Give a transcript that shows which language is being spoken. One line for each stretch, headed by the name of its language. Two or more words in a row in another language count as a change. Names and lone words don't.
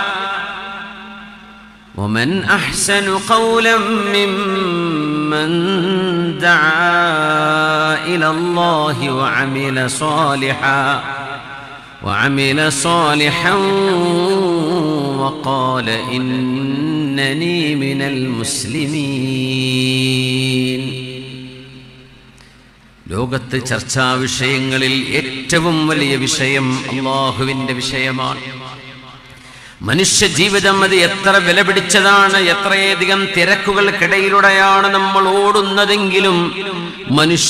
Arabic: ومن أحسن قولا ممن دعا إلى الله وعمل صالحا وقال إنني من المسلمين.
Malayalam: ലോകത്തെ ചർച്ചാ വിഷയങ്ങളിൽ ഏറ്റവും വലിയ വിഷയം അല്ലാഹുവിൻ്റെ വിഷയമാണ്. മനുഷ്യ ജീവിതം അത് എത്ര വില പിടിച്ചതാണ്, എത്രയധികം തിരക്കുകൾക്കിടയിലൂടെയാണ് നമ്മൾ ഓടുന്നതെങ്കിലും മനുഷ്യ